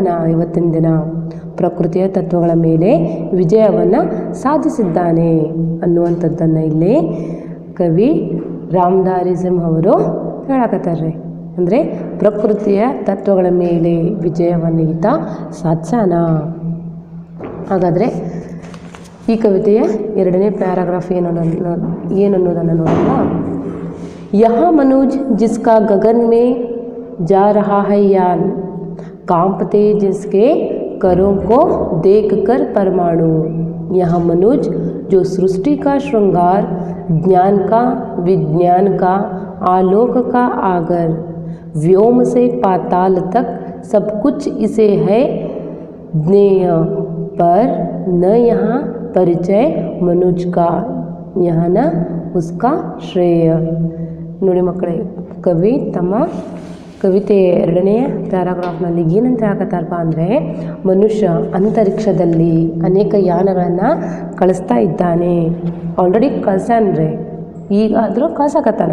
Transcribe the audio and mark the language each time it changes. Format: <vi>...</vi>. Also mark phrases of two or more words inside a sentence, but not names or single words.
<kn>ಇವತ್ತಿನ ದಿನ ಪ್ರಕೃತಿಯ ತತ್ವಗಳ ಮೇಲೆ ವಿಜಯವನ್ನು ಸಾಧಿಸಿದ್ದಾನೆ ಅನ್ನುವಂಥದ್ದನ್ನು ಇಲ್ಲಿ ಕವಿ ರಾಮಧಾರಿ ಸಿಂಹ ಅವರು ಹೇಳಕತ್ತಾರ್ರಿ. ಅಂದರೆ ಪ್ರಕೃತಿಯ ತತ್ವಗಳ ಮೇಲೆ ವಿಜಯವನ್ನು ಈತ ಸಾಧಿಸಾನ. ಹಾಗಾದರೆ ಈ ಕವಿತೆಯ ಎರಡನೇ ಪ್ಯಾರಾಗ್ರಾಫ್ ಏನನ್ನೋದನ್ನು ನೋಡೋಣ.</kn> <hi>यहाँ मनुज जिसका गगन में जा रहा है यान, कांपते जिसके करों को देखकर परमाणु. यहाँ मनुज जो सृष्टि का श्रृंगार, ज्ञान का, विज्ञान का, आलोक का आगर, व्योम से पाताल तक सब कुछ इसे है ज्ञेय, पर न यहाँ परिचय मनुज का, यहाँ न उसका श्रेय.</hi> <kn>ನೋಡಿ ಮಕ್ಕಳೇ, ಕವಿ ತಮ್ಮ ಕವಿತೆಯ ಎರಡನೆಯ ಪ್ಯಾರಾಗ್ರಾಫ್ನಲ್ಲಿ ಏನಂತ ಹೇಳಕತ್ತಾರಪ್ಪ ಅಂದರೆ, ಮನುಷ್ಯ ಅಂತರಿಕ್ಷದಲ್ಲಿ ಅನೇಕ ಯಾನಗಳನ್ನು ಕಳಿಸ್ತಾ ಇದ್ದಾನೆ. ಆಲ್ರೆಡಿ ಕಳ್ಸ್ಯಾನ್ರಿ, ಈಗಾದರೂ ಕಳ್ಸಕತ್ತಾನ.</kn>